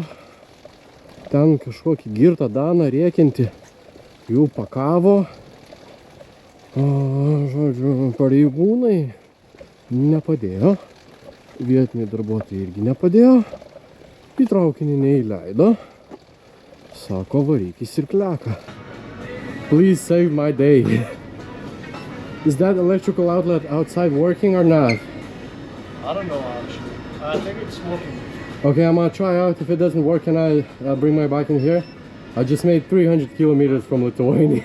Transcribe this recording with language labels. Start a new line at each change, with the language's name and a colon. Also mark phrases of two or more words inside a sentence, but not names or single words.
Lithuanian: Ten kažkokį girtą Daną rėkiantį jų pakavo. Žodžiu, pareigūnai nepadėjo. Vietiniai darbuotojai irgi nepadėjo. Į traukinį neįleido. Sako, varyk į Sirkleką.
English: Please save my day. Is that electrical outlet outside working or not? I don't know actually. I think it's working. Okay, I'm gonna try out. If it doesn't work, can I bring my bike in here? I just made 300 kilometers from Lithuania.